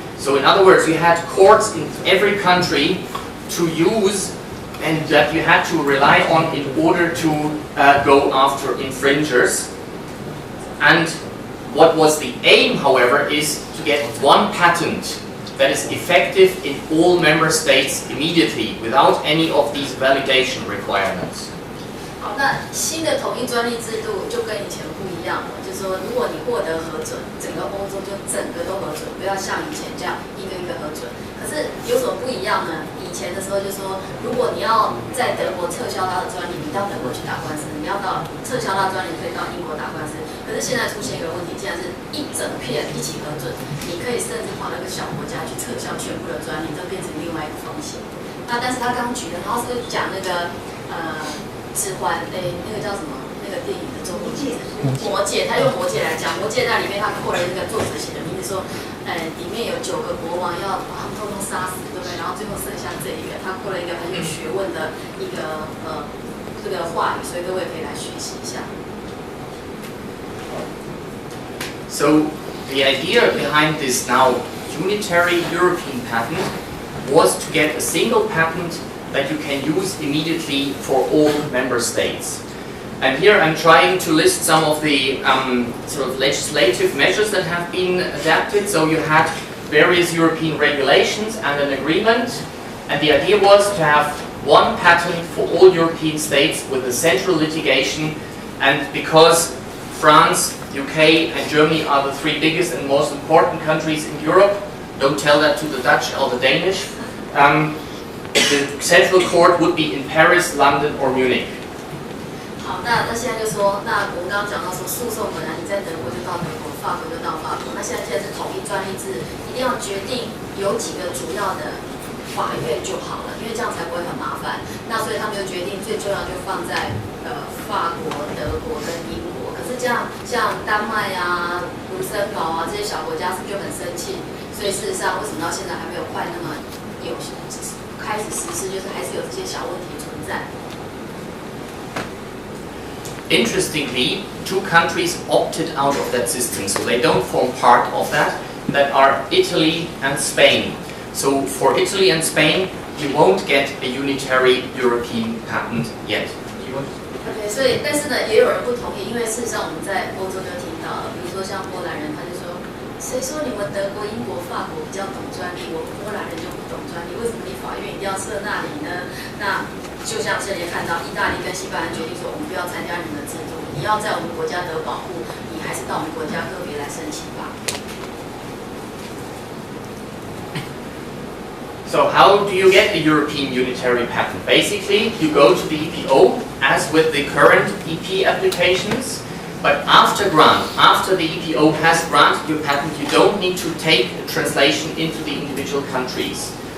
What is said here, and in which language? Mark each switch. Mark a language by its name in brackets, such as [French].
[English] So in other words, you had courts in every country to use and that you had to rely on in order to go after infringers. And what was the aim, however, is to get one patent that is effective in all member states immediately without any of these validation requirements. [Chinese] 好，那新的统一专利制度就跟以前不一样了，就是说，如果你获得核准，整个欧洲就整个都核准，不要像以前这样一个一个核准。可是有什么不一样呢？以前的时候就说，如果你要在德国撤销它的专利，你到德国去打官司；你要到撤销它的专利，可以到英国打官司。可是现在出现一个问题，既然是一整片一起核准，你可以甚至跑那个小国家去撤销全部的专利，这变成另外一个风险。那但是他刚举的，然后是讲那个指环，那个叫什么？那个电影的中文魔戒，他用魔戒来讲，魔戒那里面他扩了那个作者写的名字说，里面有9个国王要把他们通通杀死，对不对？然后最后剩下这一个，他扩了一个很有学问的一个这个话语，所以各位可以来学习一下。 [English] So the idea behind this now unitary European patent was to get a single patent that you can use immediately for all member states. And here I'm trying to list some of the sort of legislative measures that have been adapted. So you had various European regulations and an agreement, and the idea was to have one patent for all European states with a central litigation. And because France, UK and Germany are the three biggest and most important countries in Europe, don't tell that to the Dutch or the Danish, the central court would be in Paris, London or Munich. [Chinese] 好，那现在就说，那我们刚刚讲到说，诉讼本来你在德国就到德国，法国就到法国。那现在是统一专利制，一定要决定有几个主要的法院就好了，因为这样才不会很麻烦。那所以他们就决定最重要就放在法国、德国跟英国。可是这样像丹麦啊、卢森堡啊这些小国家是不是就很生气？所以事实上，为什么到现在还没有快那么有开始实施，就是还是有这些小问题存在。 [English] Interestingly, two countries opted out of that system, so they don't form part of that, that are Italy and Spain. So for Italy and Spain, you won't get a unitary European patent yet. [Chinese] OK， 所以但是呢，也有人不同意，因为事实上我们在欧洲就听到了，比如说像波兰人，他就说，谁说你们德国、英国、法国比较懂专利，我们波兰人就不懂专利，为什么你法院一定要设那里呢？那就像这里看到，意大利跟西班牙决定说，我们不要参加你们的制度，你要在我们国家得保护，你还是到我们国家个别来申请吧。 [English] So how do you get a European unitary patent? Basically, you go to the EPO, as with the current EP applications, but after grant, after the EPO has granted your patent, you don't need to take a translation into the individual countries.